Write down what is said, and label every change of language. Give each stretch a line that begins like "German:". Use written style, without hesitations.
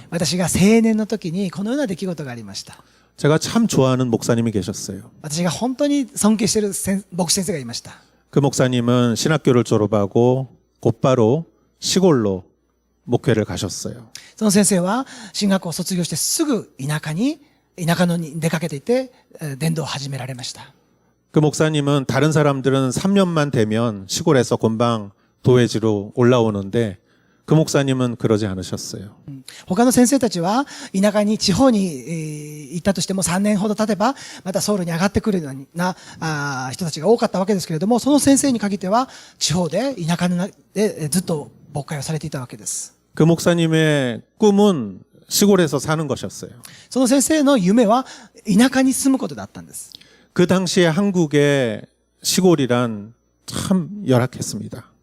Japanese: 私が青年の時にこのような出来事がありました。
Korean: 제가 참 좋아하는 목사님이 계셨어요.
Japanese: 私が本当に尊敬している牧師先生がいました。
Korean: 그 목사님은 신학교를 졸업하고 곧바로 시골로 목회를 가셨어요.
Japanese: その先生は進学校を卒業してすぐ田舎のに出かけていて伝道を始められました。
Korean: 그 목사님은 다른 사람들은 3년만 되면 시골에서 금방 도회지로 올라오는데 그 목사님은 그러지 않으셨어요.
Japanese: 他の先生たちは田舎に地方に行ったとしても3年ほど経てばまたソウルに上がってくるような人たちが多かったわけですけれども、その先生に限っては地方で田舎でずっと牧会をされていたわけです。
Korean: 그 목사님의 꿈은 시골에서 사는 것이었어요.
Japanese: その先生の夢は田舎に住むことだったんです。
Korean: 그 당시에 한국의 시골이란 참 열악했습니다.